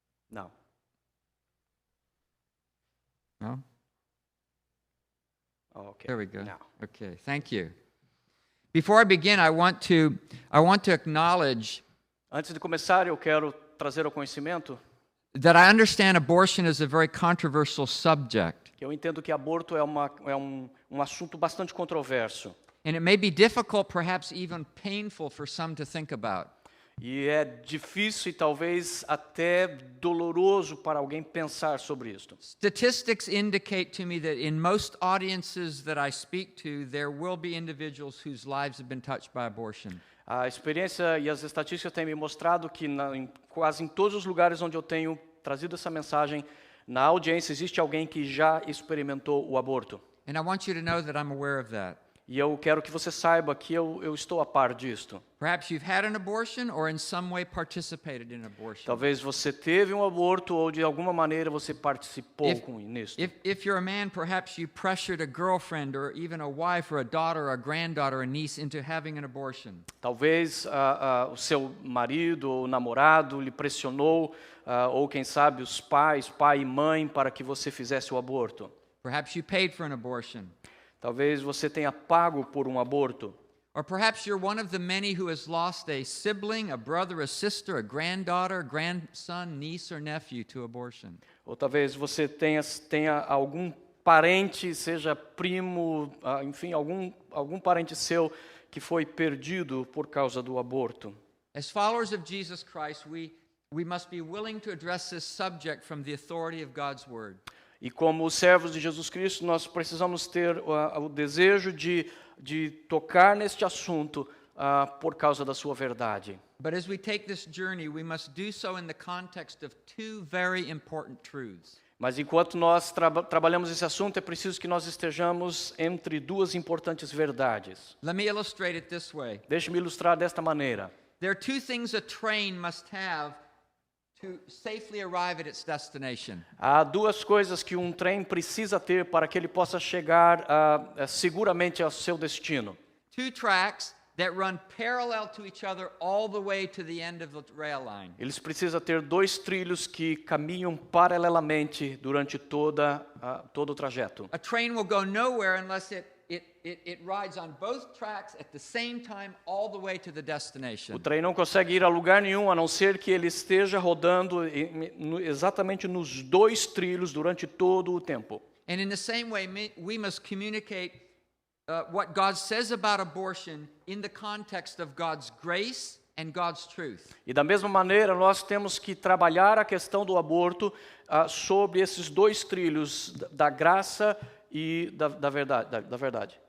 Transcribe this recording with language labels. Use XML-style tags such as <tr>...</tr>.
<en>No. No? Oh, okay. There we go. Now. Okay, thank you. Before I begin, I want to acknowledge</en> <pt>Antes de começar, eu quero trazer ao conhecimento</pt> <en>that I understand abortion is a very controversial subject,</en> <pt>que eu entendo que aborto é um assunto bastante controverso.</pt> <en>and it may be difficult, perhaps even painful for some to think about.</en> <pt>E é difícil e talvez até doloroso para alguém pensar sobre isto.</pt> <en>Statistics indicate to me that in most audiences that I speak to, there will be individuals whose lives have been touched by abortion.</en> <pt>A experiência e as estatísticas têm me mostrado que quase em todos os lugares onde eu tenho trazido essa mensagem, na audiência existe alguém que já experimentou o aborto.</pt> <en>And I want you to know that I'm aware of that.</en> <pt>E eu quero que você saiba que eu estou a par disto.</pt> <en>Perhaps you've had an abortion or in some way participated in abortion.</en> <pt>Talvez você teve um aborto ou de alguma maneira você participou com nisso.</pt> <en>If you're a man, perhaps you pressured a girlfriend or even a wife or a daughter or a granddaughter or a niece into having an abortion.</en> <pt>Talvez o seu marido ou namorado lhe pressionou, ou quem sabe os pais, pai e mãe, para que você fizesse o aborto.</pt> <en>Perhaps you paid for an abortion.</en> <pt>Talvez você tenha pago por um aborto.</pt> <en>Or perhaps you're one of the many who has lost a sibling, a brother, a sister, a granddaughter, grandson, niece or nephew to abortion.</en> <pt>Ou talvez você tenha algum parente, seja primo, enfim, algum parente seu que foi perdido por causa do aborto.</pt> <en>As followers of Jesus Christ, we must be willing to address this subject from the authority of God's word.</en> <pt>E como servos de Jesus Cristo, nós precisamos ter o desejo de tocar neste assunto por causa da sua verdade.</pt> <en>But as we take this journey, we must do so in the context of two very important truths.</en> <pt>Mas enquanto nós trabalhamos esse assunto, é preciso que nós estejamos entre duas importantes verdades.</pt> <en>Let me illustrate it this way.</en> <pt>Deixe-me ilustrar desta maneira.</pt> <en>There are two things a train must have to safely arrive at its destination.</en> <pt>Há duas coisas que um trem precisa ter para que ele possa chegar seguramente ao seu destino.</pt> <en>Two tracks that run parallel to each other all the way to the end of the rail line.</en> <pt>Eles precisam ter dois trilhos que caminham paralelamente durante todo o trajeto.</pt> <en>A train will go nowhere unless it rides on both tracks at the same time all the way to the destination.</en> <pt>O trem não consegue ir a lugar nenhum a não ser que ele esteja rodando exatamente nos dois trilhos durante todo o tempo.</pt> <en>And in the same way, we must communicate what God says about abortion in the context of God's grace and God's truth.</en> <pt>E da mesma maneira, nós temos que trabalhar a questão do aborto sobre esses dois trilhos da graça e da verdade.</pt>